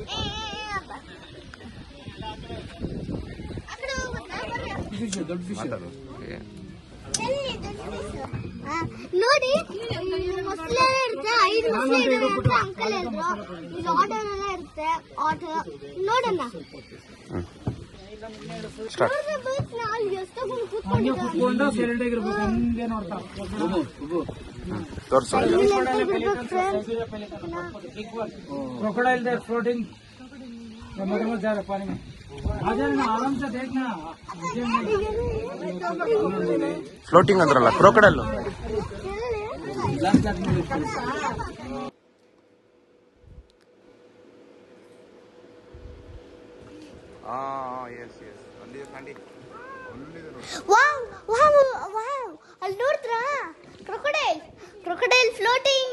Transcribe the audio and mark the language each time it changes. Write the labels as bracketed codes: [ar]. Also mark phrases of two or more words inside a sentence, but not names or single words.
[kn] ಆ ಕಡೆ ಹೋಗುತ್ತಾ? ನೋಡಿ ಮೊಸಳೆ ಇರುತ್ತೆ. 5 ಮೊಸಳೆ ಇದಾವೆ ಅಂತ ಅಂಕಲ್ ಹೇಳಿದ್ರು. ಇದು ಆಟೋ ಎಲ್ಲ ಇರುತ್ತೆ. ಆಟೋ ನೋಡೋಣ. [hi] क्रोकोडाइल देख फ्लोटिंग मगरमच्छ जा रहा पानी में. आ जाना आराम से देखना. [kn] ಫ್ಲೋಟಿಂಗ್ ಅಂದ್ರಲ್ಲ ಕ್ರೋಕಡೈಲ್. ಅಲ್ಲಿ ನೋಡ್ತಾ [en] crocodile floating.